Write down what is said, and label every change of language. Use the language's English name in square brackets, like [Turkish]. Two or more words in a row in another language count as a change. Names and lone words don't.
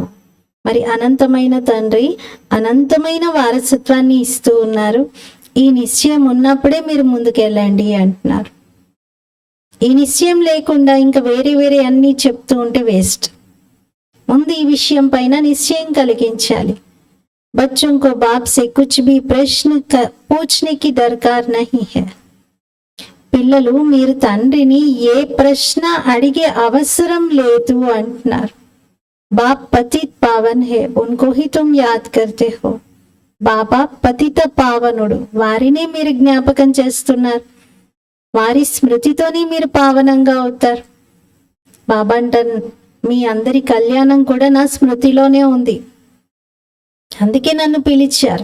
[Telugu] మరి అనంతమైన తండ్రి అనంతమైన వారసత్వాన్ని ఇస్తూ ఉన్నారు. ఈ నిశ్చయం ఉన్నప్పుడే మీరు ముందుకెళ్ళండి అంటున్నారు. ఈ నిశ్చయం లేకుండా ఇంకా వేరే వేరే అన్నీ చెప్తూ ఉంటే వేస్ట్. ముందు ఈ విషయం పైన నిశ్చయం కలిగించాలి. [Hindi] बच्चों को बाप से कुछ भी प्रश्न पूछने की दरकार नहीं है. [Telugu] పిల్లలు మీరు తండ్రిని ఏ ప్రశ్న అడిగే అవసరం లేదు అంటున్నారు. [Hindi] बाप पतित पावन है, उनको ही तुम याद करते हो. [Telugu] బాబా పతిత పావనుడు, వారినే మీరు జ్ఞాపకం చేస్తున్నారు. వారి స్మృతితోనే మీరు పావనంగా అవుతారు. బాబా అంటారు, మీ అందరి కళ్యాణం కూడా నా స్మృతిలోనే ఉంది, అందుకే నన్ను పిలిచారు.